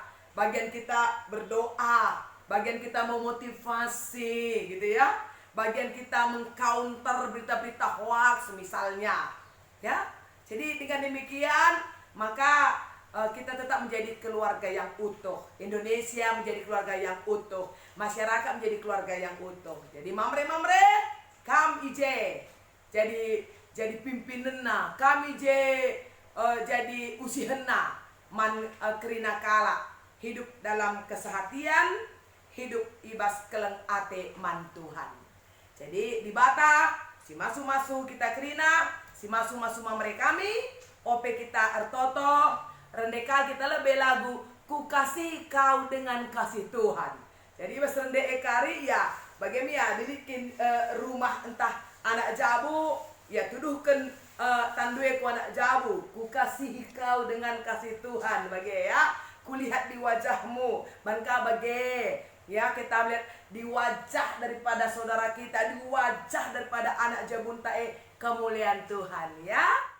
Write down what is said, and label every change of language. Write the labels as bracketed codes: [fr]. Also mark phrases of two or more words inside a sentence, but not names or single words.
[id] Bagian kita berdoa, bagian kita memotivasi gitu ya. Bagian kita mengcounter berita-berita hoax misalnya, ya. Jadi dengan demikian maka kita tetap menjadi keluarga yang utuh. Indonesia menjadi keluarga yang utuh, masyarakat menjadi keluarga yang utuh. [btx] Jadi mamre kam ije jadi pimpinanna, kami jadi usihenna man kerina kala [id] hidup dalam kesehatian, [btx] hidup ibas keleng ate man Tuhan. Jadi di bata si masu kita kerina, si masu mamre kami, ope kita ertoto, rendeka [id] kita lebih lagu [btx] ku [id] kasih kau dengan kasih Tuhan. [btx] Jadi ibas rende ekari [id] ya bagaimana dibikin rumah entah anak jabu, ya tuduhkan tandue ku anak jabu, ku kasih kau dengan kasih Tuhan bagi ya, kulihat di wajahmu, [btx] bangka bagi ya, [id] kita lihat di wajah daripada saudara kita, di wajah daripada [btx] anak jabun tae [id] kemuliaan Tuhan, ya.